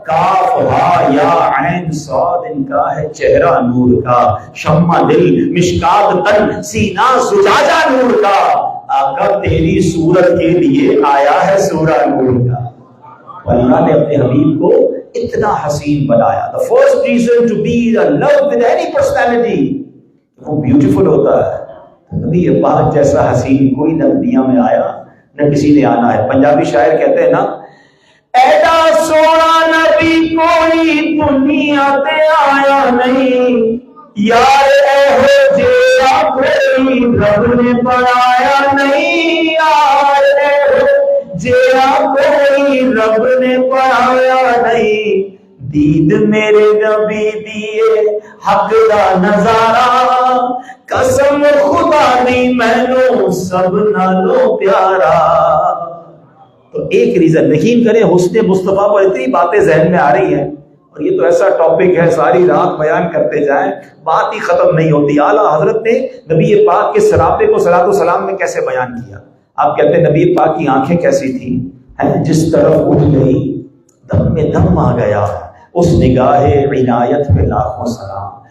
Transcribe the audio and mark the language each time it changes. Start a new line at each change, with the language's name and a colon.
Urdu: کاف ہا یا عین صاد، ان کا ہے چہرہ نور کا، شمع دل مشکات تن، سینہ زجاجہ نور کا. آقا تیری صورت کے لیے آیا ہے سورہ نور کا. اللہ نے اپنے حبیب کو اتنا حسین بنایا.
English: The first reason to be in love with any personality،
Urdu: وہ بیوٹیفل ہوتا ہے. نبی پاک جیسا حسین کوئی نہ دنیا میں آیا نہ کسی نے آنا ہے. پنجابی شاعر کہتے ہیں نا،
Punjabi: ایڈا سونا نبی کوئی دنیا تے آیا نہیں، یار ایہو جیڑا کوئی رب نے بنایا نہیں، یار ایہو جیڑا کوئی رب نے بنایا نہیں. دید میرے نبی دیے حق دا نظارہ، قسم خدا نہیں مینوں سب نالوں پیارا.
Urdu: تو ایک ریزن یقین کریں، حسن مصطفیٰ پر اتنی باتیں ذہن میں آ رہی ہیں، اور یہ تو ایسا ٹاپک ہے ساری رات بیان کرتے جائیں بات ہی ختم نہیں ہوتی. اعلیٰ حضرت نے نبی پاک کے سراپے کو صلاۃ و سلام میں کیسے بیان کیا. آپ کہتے ہیں نبی پاک کی آنکھیں کیسی تھیں، جس طرف اٹھ گئی دم میں دم آ گیا، اس نگاہ عنایت پہ لاکھوں سلام.